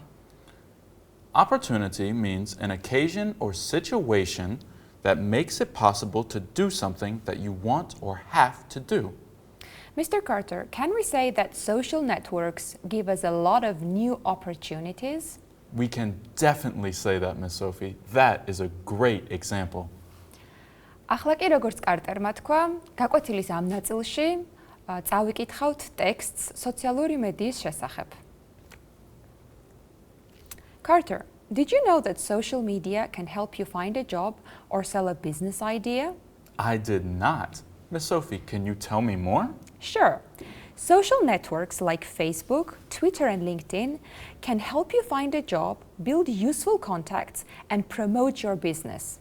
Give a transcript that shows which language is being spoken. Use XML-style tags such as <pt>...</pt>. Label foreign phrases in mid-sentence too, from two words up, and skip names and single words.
<en>Opportunity means an occasion or situation that makes it possible to do something that you want or have to do. Mr. Carter, can we say that social networks give us a lot of new opportunities? We can definitely say that, Miss Sophie. That is a great example.</en> <ka>ახლა კი როგორც კარტერმა თქვა, გაკვეთილის ამ ნაწილში წავიკითხავთ ტექსტს სოციალური მედიის შესახებ.</ka> <en>Carter, did you know that social media can help you find a job or sell a business idea? I did not. Miss Sophie, can you tell me more? Sure. Social networks like Facebook, Twitter, and LinkedIn can help you find a job, build useful contacts, and promote your business.</en>